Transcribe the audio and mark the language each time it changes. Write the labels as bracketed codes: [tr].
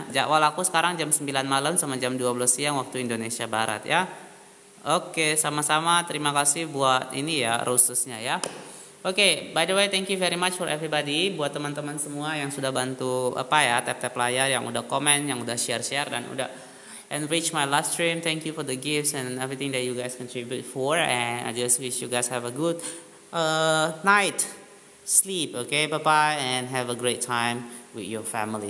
[id] Jadwal aku sekarang jam 9 malam sama jam 12 siang waktu Indonesia Barat ya. Oke, sama-sama. Terima kasih buat ini ya, roastsnya ya. [en] Oke, by the way, thank you very much for everybody. [id] Buat teman-teman semua yang sudah bantu tap-tap layar, yang udah komen, yang udah share-share, dan udah [en] enrich my live stream. Thank you for the gifts and everything that you guys contribute for. And I just wish you guys have a good night. Sleep, okay? Bye-bye and have a great time with your family.